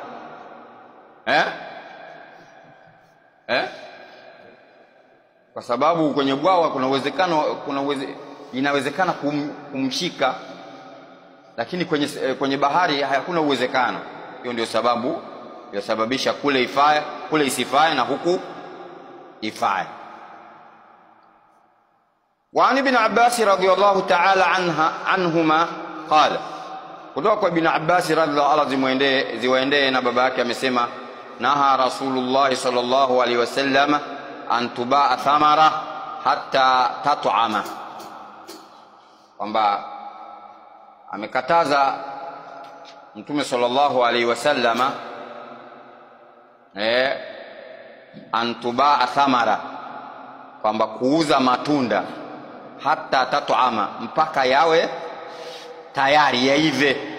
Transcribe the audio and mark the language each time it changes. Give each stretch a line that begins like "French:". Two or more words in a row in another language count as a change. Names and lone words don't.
Swahili: Kwa sababu kwenye bwawa kuna uwezekano, inawezekana kumshika, lakini kwenye bahari hakuna uwezekano. Hiyo ndio sababu yasababisha kule ifae, kule isifae, na huku ifae.
Arabic: وعن ابن عباس رضي الله تعالى عنهما قال
Swahili: kutoka kwa ibn Abbas
Arabic: رضي الله عنه
Swahili: ziwaendee na baba yake amesema
Arabic: نهى رسول الله صلى الله عليه وسلم أن تباع الثمرة حتى تطعم,
Swahili: kwamba amekataza Mtume
Arabic: صلى الله عليه وسلم أن تباع الثمرة,
Swahili: kwamba kuuza matunda
Arabic: حتى تطعم,
Swahili: mpaka yawe tayari yaive.